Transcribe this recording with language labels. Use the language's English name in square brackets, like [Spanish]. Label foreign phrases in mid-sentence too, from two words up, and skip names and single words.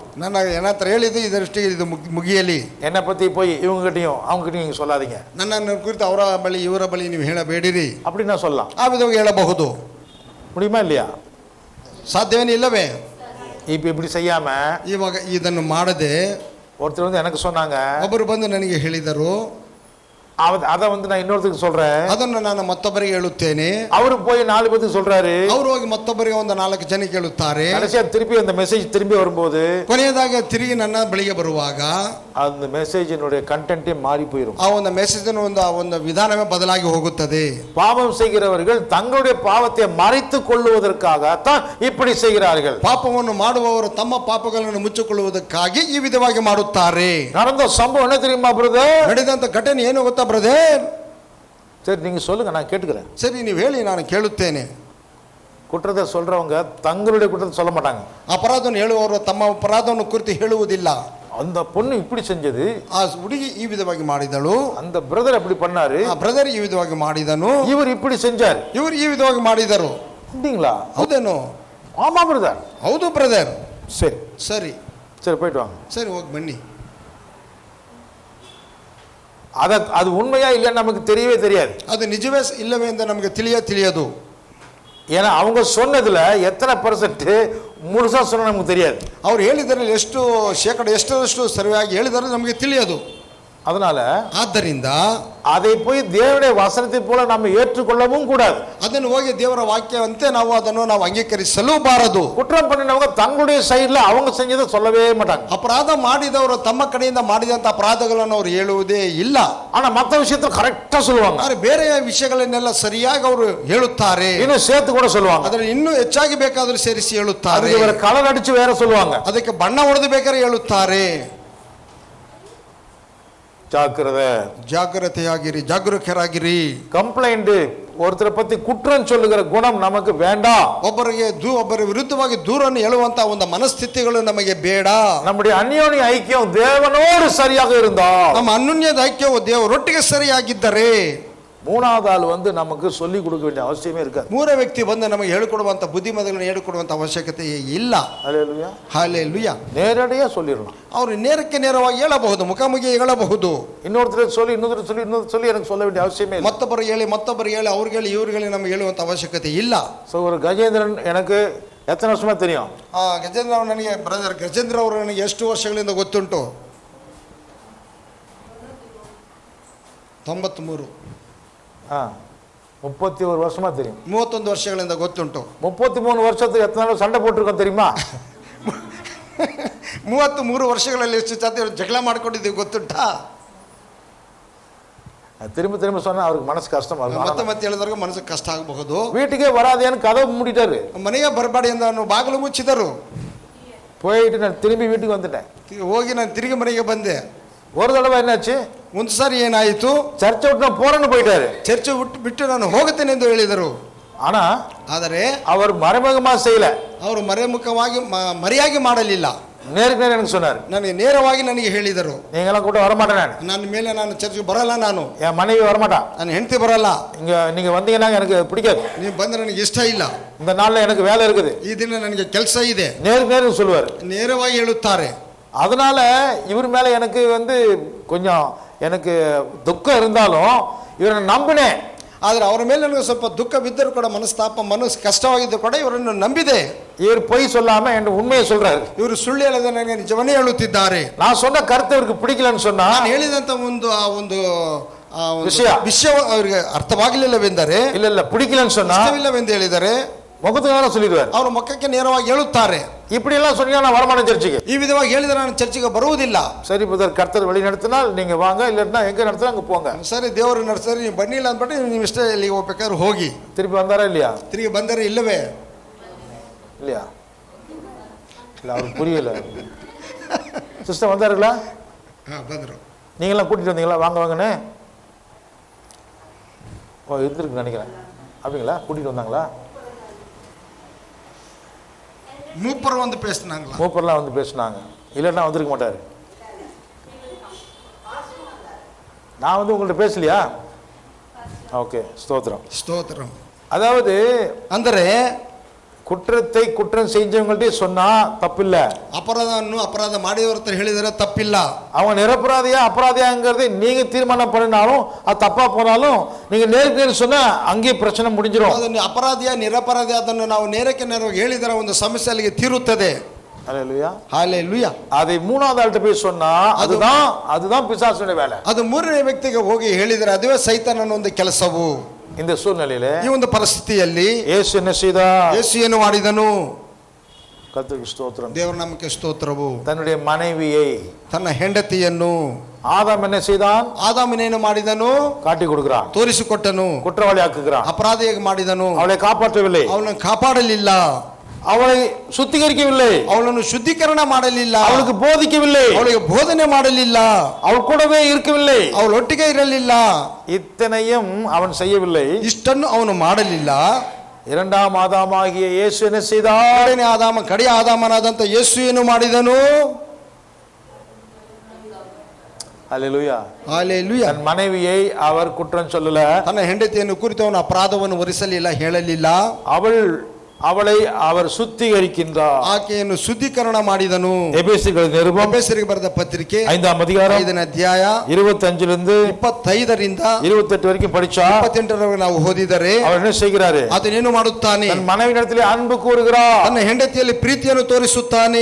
[Kannada] ನನ್ನ ಹತ್ರ ಹೇಳಿದ್ದು ಇದರಷ್ಟಿಗೆ ಇದು ಮುಗಿಯಲಿ. [Tamil] என்னை பத்தி போய் இவங்க கிட்டையும் அவங்க கிட்டையும் நீங்க சொல்லாதீங்க, [Kannada] ನನ್ನನ್ನು ಕುರಿತು ಅವರ ಬಳಿ ಇವರ ಬಳಿ ನೀವು ಹೇಳಬೇಡಿರಿ, [Tamil] அப்படி நான் சொல்லலாம். [Kannada] ಆ ವಿಧವಾಗಿ ಹೇಳಬಹುದು, [Tamil] முடியுமா இல்லையா? [Kannada] ಸಾಧ್ಯವೇನು ಇಲ್ಲವೇ? [Tamil] இப்ப இப்படி செய்யாம [Kannada] ಇವಾಗ ಇದನ್ನು ಮಾಡದೆ [Tamil] ஒருத்தர் வந்து எனக்கு சொன்னாங்க, [Kannada] ಒಬ್ಬರು ಬಂದು ನನಗೆ ಹೇಳಿದರು, [Tamil] அதை வந்து நான் இன்னொருத்தருக்கு சொல்றேன், [Kannada] ಅದನ್ನು ನಾನು ಮತ್ತೊಬ್ಬರಿಗೆ ಹೇಳುತ್ತೇನೆ, [Tamil] அவரு போய் 4 பேருக்கு சொல்றாரு, [Kannada] ಅವರು ಹೋಗಿ ಮತ್ತೊಬ್ಬರಿಗೆ ಒಂದು 4 ಜನಕ್ಕೆ ಹೇಳುತ್ತಾರೆ. [Tamil] கடைசியா திருப்பி அந்த மெசேஜ் திரும்பி வரும்போது [Kannada] ಕೊನೆಯದಾಗಿ ತಿರುಗಿ ನನ್ನ ಬಳಿಗೆ ಬರುವಾಗ [Tamil] அந்த மெசேஜினுடைய கண்டென்ட்டே மாறி போயிடும். [Kannada] ಆ ಒಂದು ಮೆಸೇಜಿನ ಒಂದು ವಿಧಾನವೇ ಬದಲಾಗಿ ಹೋಗುತ್ತದೆ. [Tamil] பாவம் செய்கிறவர்கள் தங்களுடைய பாவத்தை மறைத்துக் கொள்ளுவதற்காகத்தான் இப்படி செய்கிறார்கள். [Kannada] ಪಾಪವನ್ನು ಮಾಡುವವರು ತಮ್ಮ ಪಾಪಗಳನ್ನು ಮುಚ್ಚಿಕೊಳ್ಳುವುದಕ್ಕಾಗಿ ಈ ವಿಧವಾಗಿ ಮಾಡುತ್ತಾರೆ. [Tamil] நடந்த சம்பவம் என்ன தெரியுமா பிரதர்? [Kannada] ನಡೆದಂತ ಘಟನೆ ಏನು ಗೊತ್ತಾ ಬ್ರದರ್? [Tamil] சரி நீங்க சொல்லுங்க, நான் கேட்டுக்கிறேன். [Kannada] ಸರಿ ನೀವು ಹೇಳಿ, ನಾನು ಕೇಳುತ್ತೇನೆ. [Tamil] குற்றத்தை சொல்றவங்க தங்களுடைய குற்றத்தை சொல்ல மாட்டாங்க. [Kannada] ಅಪರಾಧವನ್ನು ಹೇಳುವವರು ತಮ್ಮ ಅಪರಾಧವನ್ನು ಕುರಿತು ಹೇಳುವುದಿಲ್ಲ. [Tamil] அந்த பொண்ணு இப்படி செஞ்சது, [Kannada] ಆ ಹುಡುಗಿ ಈ ವಿಧವಾಗಿ ಮಾಡಿದಳು, [Tamil] அந்த பிரதர் அப்படி பண்ணாரு, [Kannada] ಆ ಬ್ರದರ್ ಈ ವಿಧವಾಗಿ ಮಾಡಿದನು, [Tamil] இவர் இப்படி செஞ்சார், [Kannada] ಇವರು ಈ ವಿಧವಾಗಿ ಮಾಡಿದರು. [Tamil] அப்படிங்களா? [Kannada] ಹೌದೇನು? [Tamil] ஆமா பிரதர். [Kannada] ಹೌದು ಬ್ರದರ್. [Tamil] சரி [Kannada] ಸರಿ [Tamil] சரி போயிட்டு வாங்க. [Kannada] ಸರಿ ಹೋಗಿ ಬನ್ನಿ. [Tamil] அது உண்மையா இல்லைன்னு நமக்கு தெரியவே தெரியாது. [Kannada] ಅದು ನಿಜವೇ ಇಲ್ಲವೇ ಎಂದು ನಮಗೆ ತಿಳಿಯದು. [Tamil] ஏன்னா அவங்க சொன்னதுல எத்தனை % முழுசா சொன்ன நமக்கு தெரியாது. [Kannada] ಅವ್ರು ಹೇಳಿದ್ರಲ್ಲಿ ಎಷ್ಟು ಶೇಕಡ ಎಷ್ಟರಷ್ಟು ಸರಿಯಾಗಿ ಹೇಳಿದರೆ ನಮಗೆ ತಿಳಿಯದು. [Tamil] அதனால [Kannada] ಆದ್ದರಿಂದ [Tamil] அதை போய் தேவனுடைய வசனத்தை போல நம்ம ஏற்றுக்கொள்ளவும் கூடாது. [Kannada] ಅದನ್ನು ಹೋಗಿ ದೇವರ ವಾಕ್ಯವಂತೆ ನಾವು ಅದನ್ನು ಅಂಗೀಕರಿಸಲೂ ಬಾರದು. [Tamil] குற்றம் பண்ணினவங்க தங்களுடைய சைடுல அவங்க செஞ்சதை சொல்லவே மாட்டாங்க. [Kannada] ಅಪರಾಧ ಮಾಡಿದವರು ತಮ್ಮ ಕಡೆಯಿಂದ ಮಾಡಿದಂತ ಅಪರಾಧಗಳನ್ನು ಅವರು ಹೇಳುವುದೇ ಇಲ್ಲ. [Tamil] ஆனா மத்த விஷயத்தை கரெக்டா சொல்லுவாங்க. [Kannada] ಆದರೆ ಬೇರೆ ವಿಷಯಗಳನ್ನೆಲ್ಲ ಸರಿಯಾಗಿ ಅವರು ಹೇಳುತ್ತಾರೆ. [Tamil] இன்னும் சேர்த்து கூட சொல்லுவாங்க. [Kannada] ಅದರಲ್ಲಿ ಇನ್ನೂ ಹೆಚ್ಚಾಗಿ ಬೇಕಾದರೂ ಸೇರಿಸಿ ಹೇಳುತ್ತಾರೆ. [Tamil] அதுக்கு வேற கலர் அடிச்சு வேற சொல்லுவாங்க. [Kannada] ಅದಕ್ಕೆ ಬಣ್ಣ ಹೊಡೆದು ಬೇಕಾದ್ರೆ ಹೇಳುತ್ತಾರೆ. [Tamil] ஜாக்கிரதை. [Kannada] ಜಾಗೃತೆಯಾಗಿರಿ, ಜಾಗರೂಕರಾಗಿರಿ. [Tamil] கம்ப்ளைண்ட், ஒருத்தரை பத்தி குற்றம் சொல்லுகிற குணம் நமக்கு வேண்டாம். [Kannada] ಒಬ್ಬರ ವಿರುದ್ಧವಾಗಿ ದೂರನ್ನು ಹೇಳುವಂತ ಒಂದು ಮನಸ್ಥಿತಿಗಳು ನಮಗೆ ಬೇಡ. [Tamil] நம்முடைய அந்யோன்ய ஐக்கியம் தேவனோடு சரியாக இருந்தா, [Kannada] ನಮ್ಮ ಅನ್ಯೋನ್ಯದ ಐಕ್ಯವು ದೇವರೊಟ್ಟಿಗೆ ಸರಿಯಾಗಿದ್ದರೆ, [Tamil] மூணாவது ஆள் வந்து நமக்கு சொல்லி கொடுக்க வேண்டிய அவசியமே இருக்காது. [Kannada] ಮೂರ ವ್ಯಕ್ತಿ ಬಂದು ನಮಗೆ ಹೇಳಿಕೊಡುವಂತ ಬುದ್ಧಿಮತಗಳನ್ನು ಹೇಳಿಕೊಡುವಂತ ಅವಶ್ಯಕತೆ ಇಲ್ಲ. [Tamil] ஹல்லேலூயா. [Kannada] ಹಲ್ಲೆಲೂಯಾ. [Tamil] நேரடியா சொல்லிடலாம். [Kannada] ಅವರು ನೇರವಾಗಿ ಹೇಳಬಹುದು, ಮುಖಾಮುಖಿ ಹೇಳಬಹುದು. [Tamil] இன்னொருத்தர் சொல்லி இன்னொருத்தர் சொல்லி எனக்கு சொல்ல வேண்டிய அவசியமே இல்லை. [Kannada] ಮತ್ತೊಬ್ಬರು ಹೇಳಿ ಅವ್ರಿಗೆ ಇವ್ರಿಗೆ ನಮಗೆ ಹೇಳುವಂತ ಅವಶ್ಯಕತೆ ಇಲ್ಲ. [Tamil] ஸோ ஒரு கஜேந்திரன் எனக்கு எத்தனை வருஷமா தெரியும்? [Kannada] ಗಜೇಂದ್ರ ಅವರು ನನಗೆ ಬ್ರದರ್ ಗಜೇಂದ್ರ ಅವರು ನನಗೆ ಎಷ್ಟು ವರ್ಷಗಳಿಂದ ಗೊತ್ತುಂಟು? 93. [Tamil] 31 வருஷமா தெரியும். [Kannada] 31 ವರ್ಷಗಳಿಂದ ಗೊತ್ತುಂಟು. [Tamil] 33 வருஷத்துக்கு எத்தனை நாள் சண்டை போட்டிருக்கோம் தெரியுமா? [Kannada] 33 ವರ್ಷಗಳಲ್ಲಿ ಎಷ್ಟು ಸತಿ ಜಗಳ ಮಾಡ್ಕೊಂಡಿದ್ದೀವಿ ಗೊತ್ತುಂಟಾ? [Tamil] திரும்ப திரும்ப சொன்னா அவருக்கு மனசு கஷ்டமா இருக்கும். [Kannada] ಮತ್ತೆ ಹೇಳಿದವ್ರಿಗೆ ಮನಸ್ಸು ಕಷ್ಟ ಆಗಬಹುದು. [Tamil] வீட்டுக்கே வராதேன்னு கதவு மூடிட்டாரு. [Kannada] ಮನೆಗೆ ಬರಬೇಡಿ ಎಂದು ಬಾಗಿಲು ಮುಚ್ಚಿದರು. [Tamil] போயிட்டு நான் திரும்பி வீட்டுக்கு வந்துட்டேன். [Kannada] ಹೋಗಿ ನಾನು ತಿರುಗಿ ಮನೆಗೆ ಬಂದೆ. [Tamil] ஒரு தடவை என்னாச்சு, [Kannada] ಒಂದು ಸಾರಿ ಏನಾಯಿತು, [Tamil] சர்ச்சை விட்டு நான் போறேன்னு போயிட்டாரு. [Kannada] ಚರ್ಚೆ ಬಿಟ್ಟು ನಾನು ಹೋಗುತ್ತೇನೆ ಎಂದು ಹೇಳಿದರು. [Tamil] ஆனா [Kannada] ಆದರೆ [Tamil] அவர் மறைமுகமா செய்யல, [Kannada] ಅವರು ಮರೆಮುಖವಾಗಿ ಮರೆಯಾಗಿ ಮಾಡಲಿಲ್ಲ. [Tamil] நேருக்கு நேரம் எனக்கு சொன்னார். [Kannada] ನನಗೆ ನೇರವಾಗಿ ನನಗೆ ಹೇಳಿದರು, [Tamil] நீங்களாம் கூட வரமாட்டேன், [Kannada] ನಾನು ಚರ್ಚೆಗೆ ಬರಲ್ಲ, ನಾನು [Tamil] என் மனைவி வரமாட்டா, [Kannada] ನನ್ನ ಹೆಂಡತಿ ಬರಲ್ಲ, [Tamil] நீங்க வந்தீங்கன்னா எனக்கு பிடிக்காது, [Kannada] ನೀವು ಬಂದ್ರೆ ನನಗೆ ಇಷ್ಟ ಇಲ್ಲ, [Tamil] இந்த நாள்ல எனக்கு வேலை இருக்குது, [Kannada] ಈ ದಿನ ನನಗೆ ಕೆಲಸ ಇದೆ, [Tamil] நேருக்கு நேரம் சொல்லுவார். [Kannada] ನೇರವಾಗಿ ಹೇಳುತ್ತಾರೆ. [Tamil] அதனால இவர் மேல எனக்கு வந்து கொஞ்சம் எனக்கு துக்கம் இருந்தாலும் இவரை நம்பினேன். [Kannada] ಆದರೆ ಅವರ ಮೇಲೆ ನನಗೆ ಸ್ವಲ್ಪ ದುಃಖ ಬಿದ್ದರೂ ಕೂಡ ಮನಸ್ಸು ಕಷ್ಟವಾಗಿದ್ದು ಕೂಡ ಇವರನ್ನು ನಂಬಿದೆ. [Tamil] இவர் பொய் சொல்லாம என் உண்மையை சொல்றாரு. [Kannada] ಇವರು ಸುಳ್ಳು ಹೇಳದೆ ನನಗೆ ನಿಜವನ್ನೇ ಹೇಳುತ್ತಿದ್ದಾರೆ. [Tamil] நான் சொன்ன கருத்து இவருக்கு பிடிக்கலன்னு சொன்னா, [Kannada] ನಾನು ಹೇಳಿದಂತ ಒಂದು ವಿಷಯ ಅವರಿಗೆ ಅರ್ಥವಾಗಲಿಲ್ಲವೆಂದರೆ, [Tamil] இல்ல பிடிக்கலன்னு சொன்னா [Kannada] ಇಷ್ಟವಿಲ್ಲವೆಂದು ಹೇಳಿದರೆ [Tamil] முகத்துக்காக சொல்லிடுவார். [Kannada] ಅವರು ಮುಖಕ್ಕೆ ನೇರವಾಗಿ ಹೇಳುತ್ತಾರೆ. [Tamil] இப்படி எல்லாம் சொன்னீங்கன்னா நான் வரமாட்டேன் சர்ச்சுக்கு. [Kannada] ಈ ವಿಧವಾಗಿ ಹೇಳಿದರೆ ನಾನು ಚರ್ಚಿಗೆ ಬರುವುದಿಲ್ಲ. [Tamil] சரி பிரதர், கர்த்தர் வழி நடத்தினால் நீங்க வாங்க, இல்லன்னா எங்க நடத்தினா அங்க போங்க. [Kannada] ಸರಿ, ದೇವರು ನಡೆಸಿದ್ರೆ ನೀವು ಬನ್ನಿಲ್ಲ ಅಂದ್ಬಿಟ್ಟು ನೀವು ಇಷ್ಟ ಎಲ್ಲಿಗೆ ಹೋಗ್ಬೇಕಾದ್ರೆ ಹೋಗಿ. [Tamil] திருப்பி வந்தாரா இல்லையா? [Kannada] ತಿರುಗಿ ಬಂದರೆ ಇಲ್ಲವೇ? [Tamil] இல்லையா? இல்ல, அவருக்கு புரியல. சிஸ்டர் வந்தாருங்களா? [Kannada] ಬಂದರು. [Tamil] நீங்களாம் கூட்டிட்டு வந்தீங்களா? வாங்க வாங்கன்னு இருந்திருக்கு நினைக்கிறேன். அப்படிங்களா? கூட்டிட்டு வந்தாங்களா? மூப்பர் வந்து பேசினாங்களா? மூப்பர்லாம் வந்து பேசினாங்க, இல்லைன்னா வந்திருக்க மாட்டாரு. நான் வந்து உங்கள்கிட்ட பேசலையா? ஓகே, ஸ்தோத்திரம். அதாவது [Kannada] ಅಂದರೆ [Tamil] குற்றத்தை குற்றம் செஞ்சவங்கள்ட்டே சொன்னா தப்பில்ல, [Kannada] ಅಪರಾಧವನ್ನು ಅಪರಾಧ ಮಾಡಿದವರ ಹೇಳಿದರೆ ತಪ್ಪಿಲ್ಲ. [Tamil] அவங்க நிரபராதியா அபராதியாங்கிறதை நீங்க தீர்மானம் பண்ணினாலும் அது தப்பா போனாலும் நீங்க நேருக்கு நேரம் சொன்னா அங்கேயே பிரச்சனை முடிஞ்சிடும். [Kannada] ಅದನ್ನು ಅಪರಾಧಿಯ ನಿರಪರಾಧಿ ಅದನ್ನು ನಾವು ನೇರಕ್ಕೆ ನೇರವಾಗಿ ಹೇಳಿದರೆ ಒಂದು ಸಮಸ್ಯೆ ಅಲ್ಲಿಗೆ ತೀರುತ್ತದೆ. [Tamil] ஹல்லேலூயா. ஹல்லேலூயா. அதை மூணாவது ஆள்கிட்ட போய் சொன்னா அதுதான் பிசாசுடைய வேலை. [Kannada] ಅದು ಮೂರನೇ ವ್ಯಕ್ತಿಗೆ ಹೋಗಿ ಹೇಳಿದರೆ ಅದುವೇ ಸೈತಾನನ ಒಂದು ಕೆಲಸವು. [Tamil] இந்த சூழ்நிலையிலே, [Kannada] ಈ ಒಂದು ಪರಿಸ್ಥಿತಿಯಲ್ಲಿ [Tamil] ಯೇಸು என்ன செய்தார்? [Kannada] ಯೇಸು ಏನು ಮಾಡಿದನು? [Tamil] கர்த்தருக்கு ஸ்தோத்திரம். [Kannada] ದೇವರ ನಾಮಕ್ಕೆ ಸ್ತೋತ್ರವು. [Tamil] தன்னுடைய மனைவியை, [Kannada] ತನ್ನ ಹೆಂಡತಿಯನ್ನು, [Tamil] ஆதாம் என்ன செய்தான்? [Kannada] ಆದಾಮನೇನು ಮಾಡಿದನು? [Tamil] காட்டி கொடுக்கிறான், [Kannada] ತೋರಿಸಿಕೊಟ್ಟನು, [Tamil] குற்றவாளி ஆக்குகிறான். [Kannada] ಅಪರಾಧಿಯಾಗಿ ಮಾಡಿದನು. [Tamil] அவளை காப்பாற்றவில்லை, [Kannada] ಅವಳನ್ನು ಕಾಪಾಡಲಿಲ್ಲ, [Tamil] அவளை சுத்திகரிக்கவில்லை, [Kannada] ಅವಳನ್ನು ಶುದ್ಧೀಕರಣ ಮಾಡಲಿಲ್ಲ, [Tamil] அவளுக்கு போதிக்கவில்லை, [Kannada] ಅವಳಿಗೆ ಬೋಧನೆ ಮಾಡಲಿಲ್ಲ, [Tamil] அவள் கூடவே இருக்கவில்லை, [Kannada] ಅವಳೊಟ್ಟಿಗೆ ಇರಲಿಲ್ಲ. [Tamil] இத்தனையும் அவன் செய்யவில்லை. [Kannada] ಇಷ್ಟನ್ನು ಅವನು ಮಾಡಲಿಲ್ಲ. [Tamil] இரண்டாம் ஆதாமாகிய இயேசு என்ன செய்தார்? [Kannada] ಎರಡನೇ ಆದಾಮ, ಕಡೆಯ ಆದಾಮನಾದಂತ ಯೇಸು ಏನು ಮಾಡಿದನು? [Tamil] ஹல்லேலூயா. [Kannada] ಹಲ್ಲೇಲೂಯಾ. [Tamil] தன் மனைவியை அவர் குற்றம் சொல்லல, [Kannada] ತನ್ನ ಹೆಂಡತಿಯನ್ನು ಕುರಿತು ಅವನು ಅಪರಾಧವನ್ನು ಹೊರಿಸಲಿಲ್ಲ, ಹೇಳಲಿಲ್ಲ. [Tamil] அவளை அவர் சுத்திகரிக்கின்றார், [Kannada] ಆಕೆಯನ್ನು ಶುದ್ಧೀಕರಣ ಮಾಡಿದನು. [Tamil] எபேசியர்களுக்கு நிருபம் [Kannada] ಎಫೆಸರಿಗೆ ಬರೆದ ಪತ್ರಿಕೆ [Tamil] 5ஆம் அதிகாரம் [Kannada] 5ನೇ ಅಧ್ಯಾಯ [Tamil] 25லிருந்து [Kannada] 25ರಿಂದ [Tamil] 28 வரைக்கும் படிச்சா [Kannada] 28ರವರೆಗೆ ನಾವು ಓದಿದರೆ [Tamil] அவர் என்ன செய்கிறாரு? [Kannada] ಅದನ್ನೇನು ಮಾಡುತ್ತಾನೆ? [Tamil] தன் மனைவியிடத்திலே அன்பு கூறுகிறார், [Kannada] ತನ್ನ ಹೆಂಡತಿಯಲ್ಲಿ ಪ್ರೀತಿಯನ್ನು ತೋರಿಸುತ್ತಾನೆ,